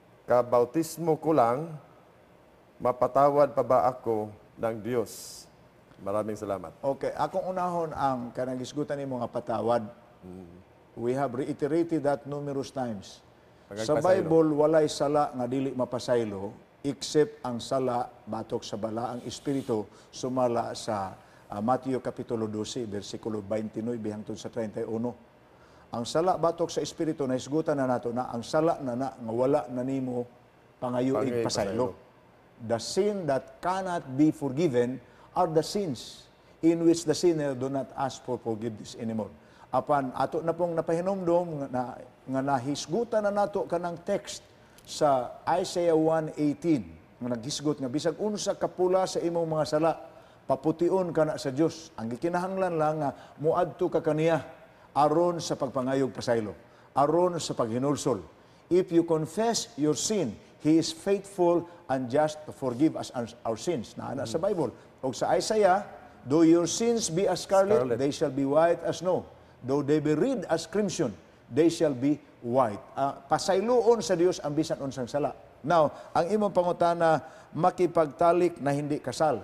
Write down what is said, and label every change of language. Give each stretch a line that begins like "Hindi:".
Filipino: Kabautismo ko lang mapatawad pa ba ako ng Diyos? Maraming salamat.
Cebuano: Okay, akong unahon ang kanang gisgutan nimo nga patawad.
English: We have reiterated that numerous times.
Cebuano: Sa Bible walay sala nga dili mapasaylo except ang sala batok sa balaang espiritu sumala sa Mateo kapitulo 12 bersikulo 29 hangtod sa 31. Ang sala batok sa espiritu nahisgutan na nato na ang sala na nga wala na nimo pangayuig pasaylo.
English: The sin that cannot be forgiven are the sins in which the sinner do not ask for forgiveness anymore.
Cebuano: Apan ato na pong napahinomdom nga nahisgutan na nato kanang text sa Isaiah 1:18 nga naghisgot nga bisag unsa kapula sa imong mga sala papution kana sa Dios. Ang gikinahanglan lang nga muadto ka kaniya aron sa pagpangayog pasaylo, aron sa paghinulsol.
English: If you confess your sin, He is faithful and just to forgive us our sins.
Cebuano: Naana sa Bible.
English: O sa Isaiah, though your sins be as scarlet, they shall be white as snow. Though they be red as crimson, they shall be white.
Cebuano: Pasayloon sa Dios ang bisan unsang sala. Now, ang imong pangutana,
Filipino: makipagtalik na hindi kasal.